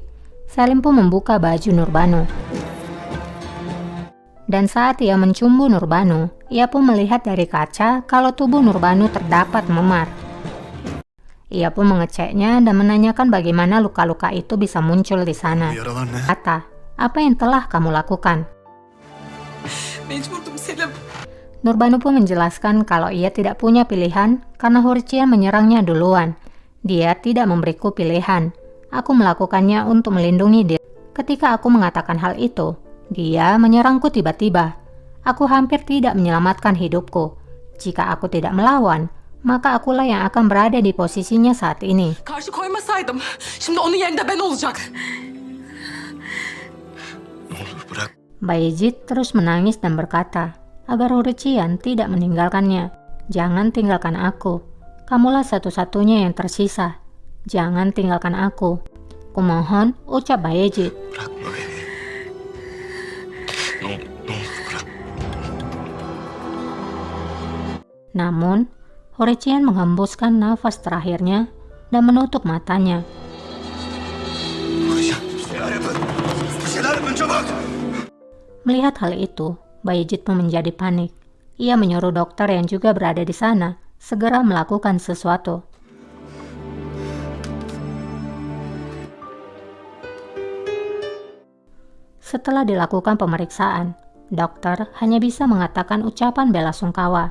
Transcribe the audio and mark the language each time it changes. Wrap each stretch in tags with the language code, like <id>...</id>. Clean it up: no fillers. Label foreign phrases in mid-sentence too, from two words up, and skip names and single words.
<id>Selim pun membuka baju Nurbanu. Dan saat ia mencumbu Nurbanu, ia pun melihat dari kaca kalau tubuh Nurbanu terdapat memar. Ia pun mengeceknya dan menanyakan bagaimana luka-luka itu bisa muncul di sana. Kata, apa yang telah kamu lakukan?</id> <tr>Mecburdum Selim.</tr> <id>Nurbanu pun menjelaskan kalau ia tidak punya pilihan karena Hurician menyerangnya duluan. Dia tidak memberiku pilihan. Aku melakukannya untuk melindungi dia. Ketika aku mengatakan hal itu, dia menyerangku tiba-tiba. Aku hampir tidak menyelamatkan hidupku. Jika aku tidak melawan, maka akulah yang akan berada di posisinya saat ini.</id> <tr>Karşı koymasaydım, şimdi onun yerinde ben olacak. Ne olur bırak.</tr> <id>Bayezid terus menangis dan berkata agar Hurician tidak meninggalkannya. Jangan tinggalkan aku. Kamulah satu-satunya yang tersisa. Jangan tinggalkan aku. Kumohon, ucap Bayezid.</id> <tr>Bırakma beni. Ne olur bırak.</tr> <id>Namun, Hurician menghembuskan nafas terakhirnya dan menutup matanya.</id> <tr>Vuracağım. Bir şeyler yapın çabuk.</tr> <id>Melihat hal itu, Bayezid pun menjadi panik. Ia menyuruh dokter yang juga berada di sana segera melakukan sesuatu. Setelah dilakukan pemeriksaan, dokter hanya bisa mengatakan ucapan bela sungkawa.</id>